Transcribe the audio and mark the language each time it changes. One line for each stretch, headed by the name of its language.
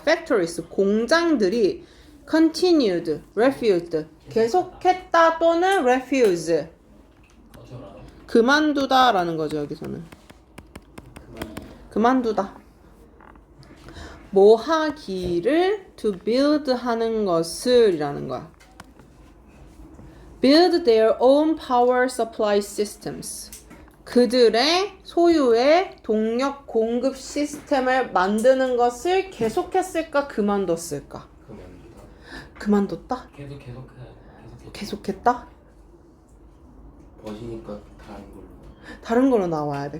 Korean: Factories, 공장들이 continued, refused, 계속했다 또는 refuse, 그만두다라는 거죠, 여기서는. 그만두다. 뭐 하기를
English: to build
Korean: 하는 것을 이라는 거야.
English: build their own power supply systems.
Korean: 그들의 소유의 동력 공급 시스템을 만드는 것을 계속했을까, 그만뒀을까? 그만뒀다? 계속했다? 버시니까 다른 걸로 나와야 돼.